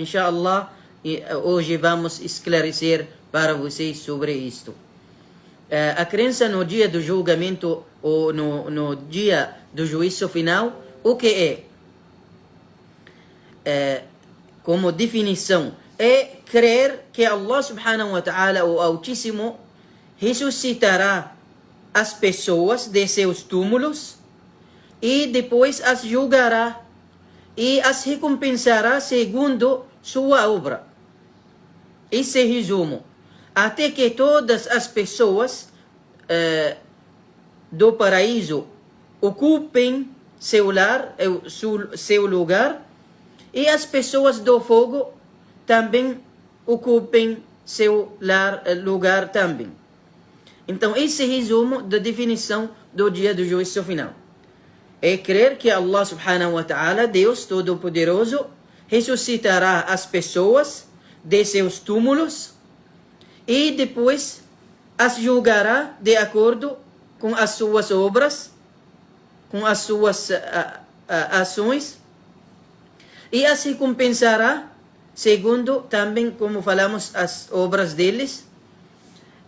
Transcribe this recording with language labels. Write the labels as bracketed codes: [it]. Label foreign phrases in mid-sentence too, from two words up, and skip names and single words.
[pt] Inshallah, hoje vamos esclarecer para vocês sobre isto. A crença no dia do julgamento ou no dia do juízo final, o que é? Como definição, é crer que Allah [ar] سبحانه وتعالى, [pt] o Altíssimo, ressuscitará as pessoas de seus túmulos e depois as julgará e as recompensará segundo sua obra. Esse resumo. Até que todas as pessoas do paraíso ocupem seu lugar, e as pessoas do fogo também ocupem seu lugar também. Então, esse resumo da definição do dia do juízo final. É crer que Allah [ar] سبحانه وتعالى, [pt] Deus Todo-Poderoso, ressuscitará as pessoas de seus túmulos e depois as julgará de acordo com as suas obras, com as suas ações, e as recompensará segundo também, como falamos, as obras deles.